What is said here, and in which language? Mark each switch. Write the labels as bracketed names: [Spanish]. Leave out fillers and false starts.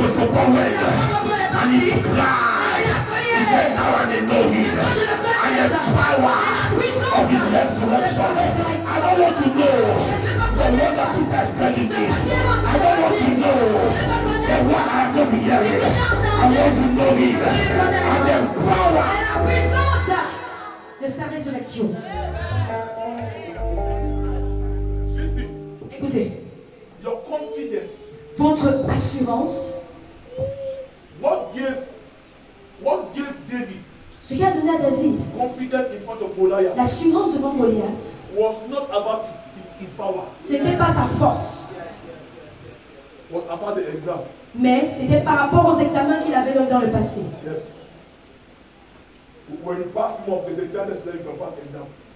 [English] Apostle Paul went and he cried. He said, now I know him. And the power of his resurrection. I don't want to know the word that Peter is telling me. I don't want to know the one I have just been hearing. I want to know him. And the power. [French] la puissance de sa résurrection. [English] Listen. [French] votre assurance. [English] What gave David [French] Ce qui a donné à David [English] confidence in front of Goliath [French] l'assurance devant Goliath, [English] was not about his power. [French] ce n'était pas sa force, [English] Was about the exam. [French] mais c'était par rapport aux examens qu'il avait dans le passé. [English] Yes. When you pass mock, there's a tendency that you can pass exam.